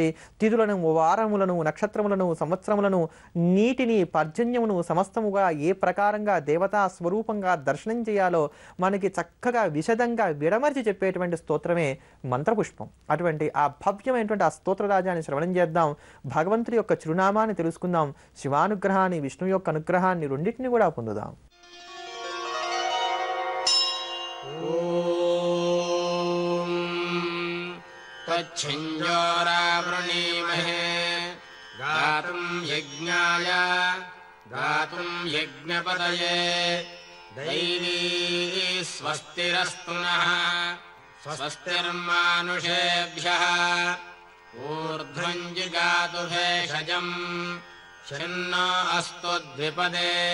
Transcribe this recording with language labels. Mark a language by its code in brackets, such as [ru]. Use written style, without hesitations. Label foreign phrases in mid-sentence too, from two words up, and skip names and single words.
[te] తిథులను, వారములను, నక్షత్రములను, సంవత్సరములను, నీటిని, పర్జన్యమును సమస్తముగా ఏ ప్రకారంగా దేవతా స్వరూపంగా దర్శనం చేయాలో మనకి చక్కగా విశదంగా విడమర్చి చెప్పేటువంటి స్తోత్రమే మంత్రపుష్పం. అటువంటి ఆ భవ్యమైనటువంటి ఆ స్తోత్రరాజాన్ని శ్రవణం చేద్దాం. భగవంతుడి యొక్క చిరునామాన్ని తెలుసుకుందాం. శివానుగ్రహాన్ని, విష్ణు యొక్క అనుగ్రహాన్ని రెండింటిని కూడా పొందుదాం. [sa] तच्छिञ्जोरावृणीमहे गातुं यज्ञाय गातुं यज्ञपतये दैवी स्वस्तिरस्तु नः स्वस्तिर्मानुषेभ्यः ऊर्ध्वं जिगातु भेषजम् शन्नो अस्तु द्विपदे